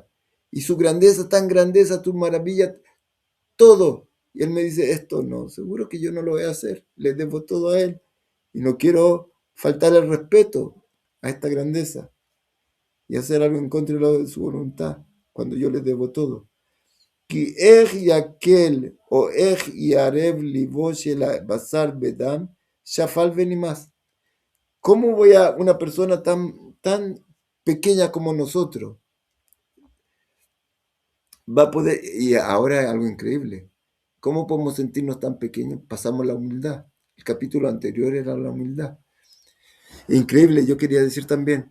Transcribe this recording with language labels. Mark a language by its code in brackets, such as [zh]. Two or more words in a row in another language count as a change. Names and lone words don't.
[es] Y su grandeza, tan grandeza, tu maravilla, todo. Y Él me dice, esto no, seguro que yo no lo voy a hacer, le debo todo a Él. Y no quiero faltar el respeto a esta grandeza y hacer algo en contra de su voluntad, cuando yo le debo todo. [he] כי איך יקל או איך יערב ליבו של הבשר בדם, שפל ונמאס. [es] ¿Cómo voy a una persona tan pequeña como nosotros va a poder, y ahora es algo increíble, ¿cómo podemos sentirnos tan pequeños? Pasamos la humildad. El capítulo anterior era la humildad. Increíble, yo quería decir también.